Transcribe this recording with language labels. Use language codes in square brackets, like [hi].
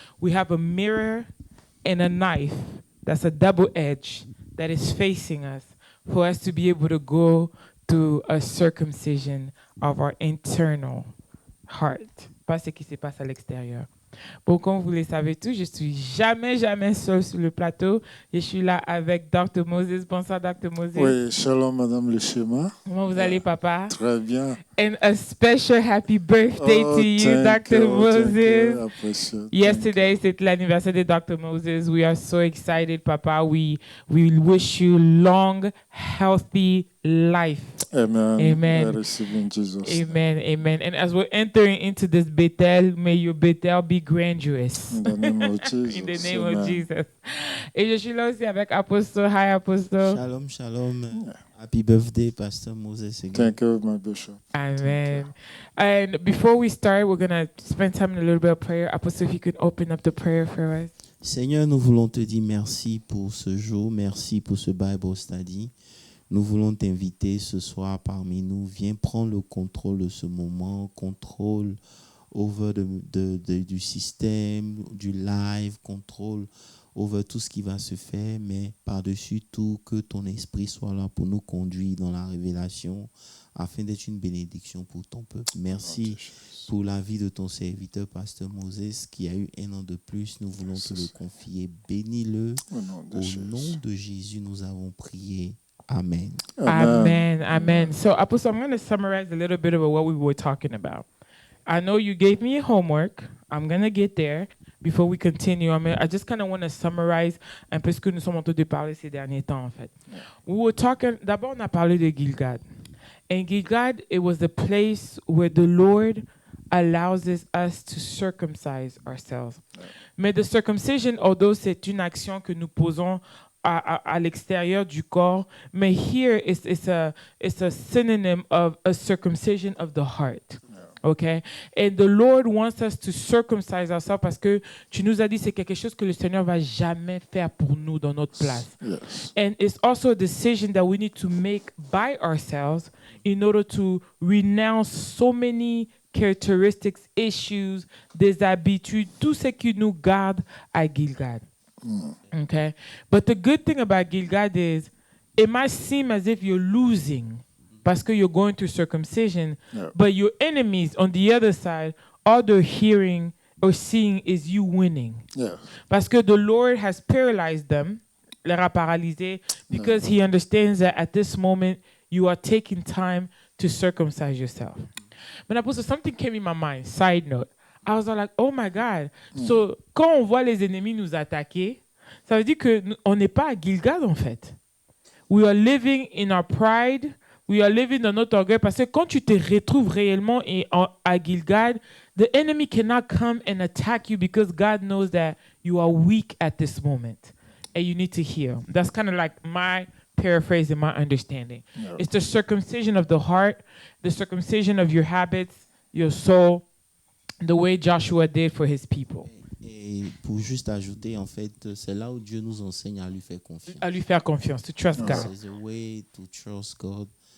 [en] We have a mirror and a knife that's a double edge that is facing us for us to be able to go to a circumcision of our internal heart. [fr] Pas ce qui se passe à l'extérieur. Bon, comme vous le savez tous, je suis jamais seul sur le plateau. Je suis là avec Dr. Moses. Bonsoir, Dr. Moses. Oui, shalom, Madame le schéma. Comment vous allez, papa? Très bien. [en] And a special happy birthday to you, Dr. Moses. Yesterday, [fr] c'était l'anniversaire de Dr. [en] Moses. We are so excited, Papa. We wish you long, healthy life. Amen. Amen. I receive in Jesus. Amen. Amen. And as we're entering into this Bethel, may your Bethel be grandiose. In the name of Jesus. In the name Amen. of Jesus. [fr] Et je suis là aussi avec Apostle. [en] Hi, Apostle. Shalom, shalom. Happy birthday, Pastor Moses. Thank you, my bishop. Amen. And before we start, we're going to spend time in a little bit of prayer. Apostle, if you could open up the prayer for us. [fr] Seigneur, nous voulons te dire merci pour ce jour, merci pour ce Bible Study. Nous voulons t'inviter ce soir parmi nous. Viens prendre le contrôle de ce moment, contrôle over du système, du live, contrôle over tout ce qui va se faire, mais par-dessus tout, que ton esprit soit là pour nous conduire dans la révélation, afin d'être une bénédiction pour ton peuple. Merci pour la vie de ton serviteur, Pasteur Moses, qui a eu 1 an de plus. Nous voulons te le confier. Bénis-le. Au nom de Jésus, nous avons prié. [en] Amen. Amen. So, Apostle, I'm going to summarize a little bit about what we were talking about. I know you gave me homework. I'm going to get there before we continue. I just kind of want to summarize [fr] un peu ce que nous sommes en train de parler ces derniers temps, en fait. [en] We were talking, [fr] d'abord, on a parlé de Gilgal. [en] And Gilgal, it was the place where the Lord allows us to circumcise ourselves. [fr] Mais [en] the circumcision, although [fr] c'est une action que nous posons à l'extérieur du corps, mais [en] here it's a synonym of a circumcision of the heart. Okay? And the Lord wants us to circumcise ourselves [fr] parce que tu nous as dit c'est quelque chose que le Seigneur va jamais faire pour nous dans notre place. [en] Yes. And it's also a decision that we need to make by ourselves in order to renounce so many characteristics, issues, [fr] des habitudes, tout ce qui nous garde à Gilgal. [en] Okay? But the good thing about Gilgal is it might seem as if you're losing [fr] parce que [en] you're going through circumcision, but your enemies on the other side, all they're hearing or seeing is you winning. Yeah. [fr] Parce que [en] the Lord has paralyzed them, [fr] leur a paralysé, [en] because he understands that at this moment you are taking time to circumcise yourself. But Apostle, something came in my mind, side note. I was like, oh my God. [fr] So, quand on voit les ennemis nous attaquer, ça veut dire qu'on n'est pas à Gilgal en fait. [en] We are living in our pride. We are living [fr] dans notre orgueil parce que quand tu te retrouves réellement à Gilgal, [en] the enemy cannot come and attack you because God knows that you are weak at this moment and you need to heal. That's kind of like my paraphrase and my understanding. Yeah. It's the circumcision of the heart, the circumcision of your habits, your soul, the way Joshua did for his people. [fr] Et pour juste ajouter, en fait, c'est là où Dieu nous enseigne à lui faire confiance. À lui faire confiance, [en] to trust God. There's a way to trust God.